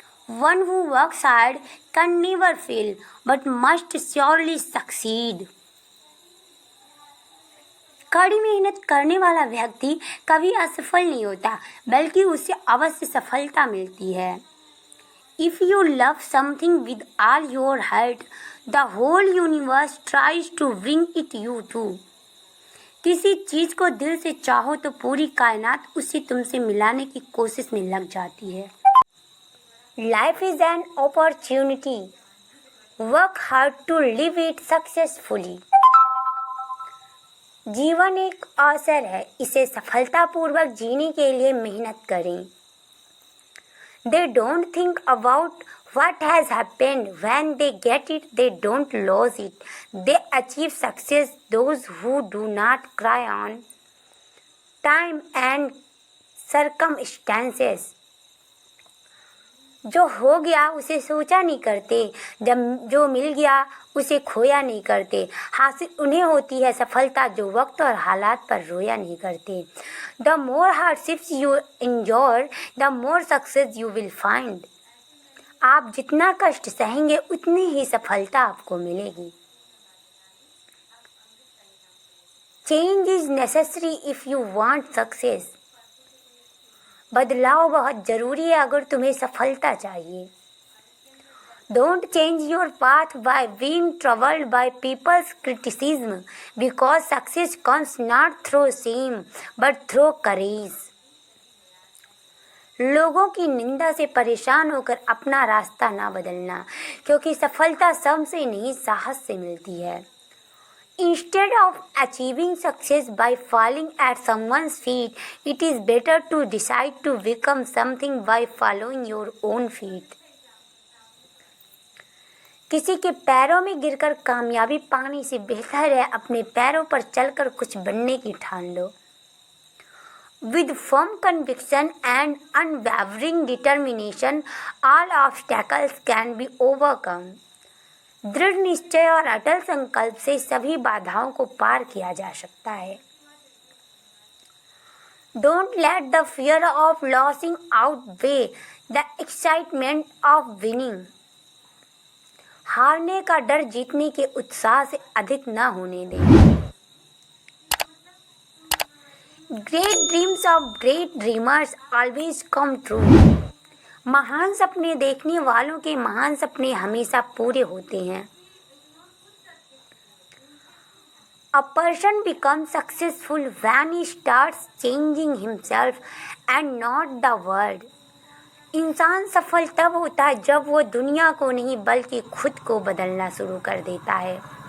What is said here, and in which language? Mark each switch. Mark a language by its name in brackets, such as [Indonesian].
[English] One who works hard can never fail but must surely succeed. [Hindi] कड़ी मेहनत करने वाला व्यक्ति कभी असफल नहीं होता बल्कि उसे अवश्य सफलता मिलती है. [English] If you love something with all your heart, the whole universe tries to bring it you to. [Hindi] किसी चीज को दिल से चाहो तो पूरी कायनात उसे तुमसे मिलाने की कोशिश में लग जाती है. [English] Life is an opportunity. Work hard to live it successfully. [Hindi] जीवन एक अवसर है, इसे सफलतापूर्वक जीने के लिए मेहनत करें. [English] They don't think about what has happened. When they get it, they don't lose it. They achieve success. Those who do not cry on time and circumstances. [Hindi] जो हो गया उसे सोचा नहीं करते, जब जो मिल गया उसे खोया नहीं करते. हासिल उन्हें होती है सफलता जो वक्त और हालात पर रोया नहीं करते. [English] The more hardships you enjoy the more success you will find. [Hindi] आप जितना कष्ट सहेंगे उतनी ही सफलता आपको मिलेगी. [English] Change is necessary if you want success. [Hindi] बदलाव बहुत जरूरी है अगर तुम्हें सफलता चाहिए. [English] Don't change your path by being troubled by people's criticism, because success comes not through shame but through courage. [Hindi] लोगों की निंदा से परेशान होकर अपना रास्ता ना बदलना, क्योंकि सफलता श्रम से नहीं साहस से मिलती है. [English] Instead of achieving success by falling at someone's feet, it is better to decide to become something by following your own feet. [Hindi] किसी के पैरों में गिरकर कामयाबी पाने से बेहतर है अपने पैरों पर चलकर कुछ बनने की ठान लो. [English] With firm conviction and unwavering determination, all obstacles can be overcome. [Hindi] दृढ़ निश्चय और अटल संकल्प से सभी बाधाओं को पार किया जा सकता है. [English] Don't let the fear of losing outweigh the excitement of winning. [Hindi] हारने का डर जीतने के उत्साह से अधिक न होने दें। [English] Great dreams of great dreamers always come true. [Hindi] महान सपने देखने वालों के महान सपने हमेशा पूरे होते हैं। [English] A person becomes successful when he starts changing himself and not the world. [Hindi] इंसान सफल तब होता है जब वो दुनिया को नहीं बल्कि खुद को बदलना शुरू कर देता है।